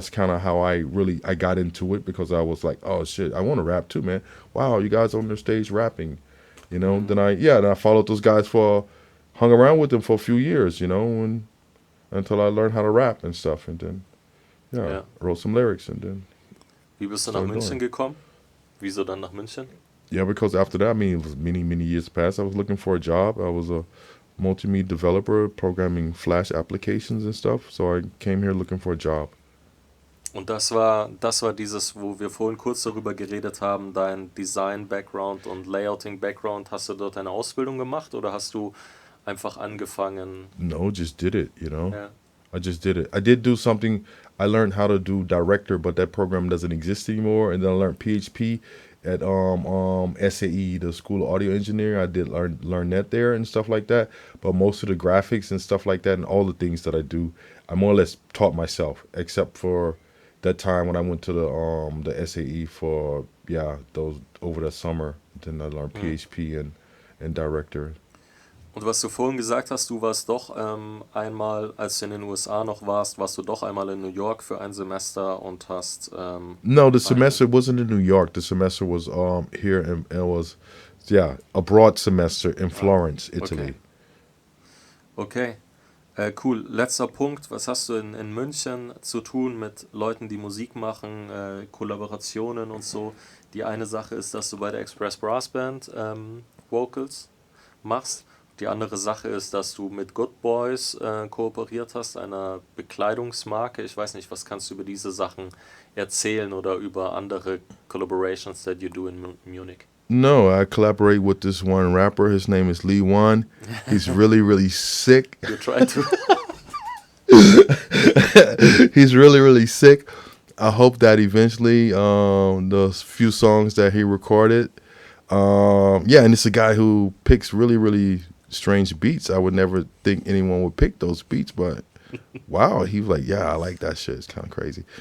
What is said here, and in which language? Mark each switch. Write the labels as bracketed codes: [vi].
[en] That's kind of how I got into it, because I was like, oh shit, I want to rap too, man. Wow, you guys on the stage rapping, Then I followed those guys hung around with them for a few years, until I learned how to rap and stuff, and then wrote some lyrics, and then. [de] Wie bist du nach München gekommen? Wieso dann nach München? [en] Yeah, because after that, I mean, it was many years past. I was looking for a job. I was a multimedia developer, programming Flash applications and stuff. So I came here looking for a job. [de] Und das war dieses, wo wir vorhin kurz darüber geredet haben, dein Design-Background und Layouting-Background. Hast du dort eine Ausbildung gemacht oder hast du einfach angefangen? [en] No, just did it, Yeah. I just did it. I did do something. I learned how to do Director, but that program doesn't exist anymore. And then I learned PHP at SAE, the School of Audio Engineering. I did learn that there and stuff like that. But most of the graphics and stuff like that and all the things that I do, I more or less taught myself, except for that time when I went to the SAE for those over the summer. Then I learned PHP and Director. [de] Und was du vorhin gesagt hast, du warst doch einmal, als du in den USA noch warst du doch einmal in New York für ein Semester und hast... [en] No, the semester wasn't in New York. The semester was here, and it was, a broad semester in Florence, Italy. Okay. Cool. [de] Letzter Punkt. Was hast du in München zu tun mit Leuten, die Musik machen, Kollaborationen und so? Die eine Sache ist, dass du bei der Express Brass Band Vocals machst. Die andere Sache ist, dass du mit Good Boys kooperiert hast, einer Bekleidungsmarke. Ich weiß nicht, was kannst du über diese Sachen erzählen oder über andere [en] Collaborations that you do in Munich? No, I collaborate with this one rapper. His name is Lea-Won. He's really, really sick. You try to. He's really, really sick. I hope that eventually the few songs that he recorded, yeah, and it's a guy who picks really, really strange beats. I would never think anyone would pick those beats, but wow, he was like, yeah, I like that shit. It's kind of crazy.